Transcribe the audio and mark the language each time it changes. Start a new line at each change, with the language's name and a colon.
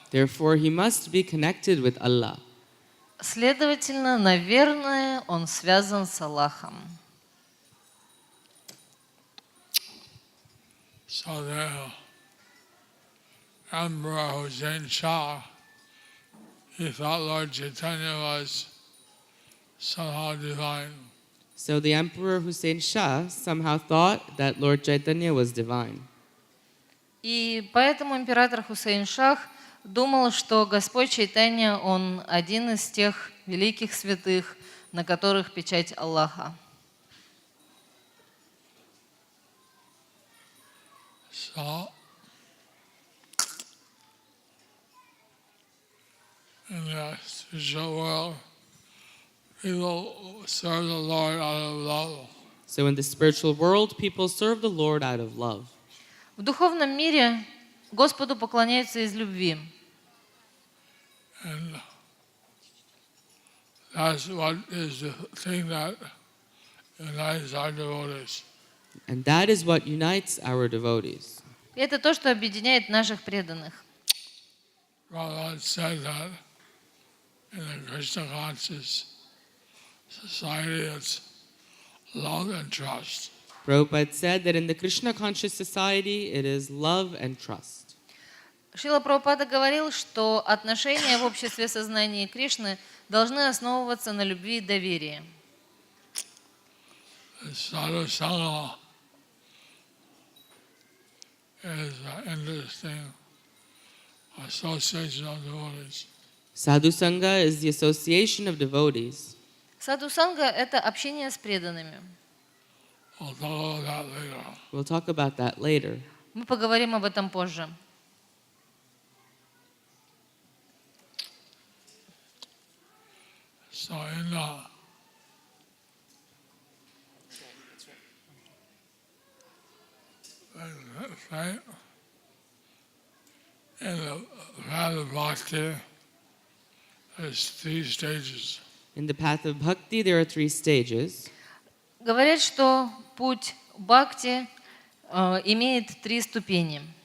English: Therefore, he must be connected with Allah.
Russian: Следовательно, наверное, он связан с Аллахом.
English: So the Emperor Hussein Shah, he thought Lord Chaitanya was somehow divine. So the Emperor Hussein Shah somehow thought that Lord Chaitanya was divine.
Russian: И поэтому император Хусейн Шах думал, что Господь Чайтанья, он один из тех великих святых, на которых печать Аллаха.
English: So, in the spiritual world, people serve the Lord out of love. So in the spiritual world, people serve the Lord out of love.
Russian: В духовном мире Господу поклоняются из любви.
English: And that's what is the thing that unites our devotees. And that is what unites our devotees.
Russian: И это то, что объединяет наших преданных.
English: Prabhupada said that in the Krishna conscious society, it's love and trust. Prabhupada said that in the Krishna conscious society, it is love and trust.
Russian: Шрила Прабхупада говорил, что отношения в обществе сознания Кришны должны основываться на любви и доверии.
English: The САДХУ-САНГА is an interesting association of devotees. Sadhu-САНГА is the association of devotees.
Russian: САДХУ-САНГА – это общение с преданными.
English: We'll talk about that later. We'll talk about that later.
Russian: Мы поговорим об этом позже.
English: So in the right, in the path of bhakti, there's 3 stages. In the path of bhakti, there are 3 stages.
Russian: Говорят, что путь бхакти имеет 3 ступени.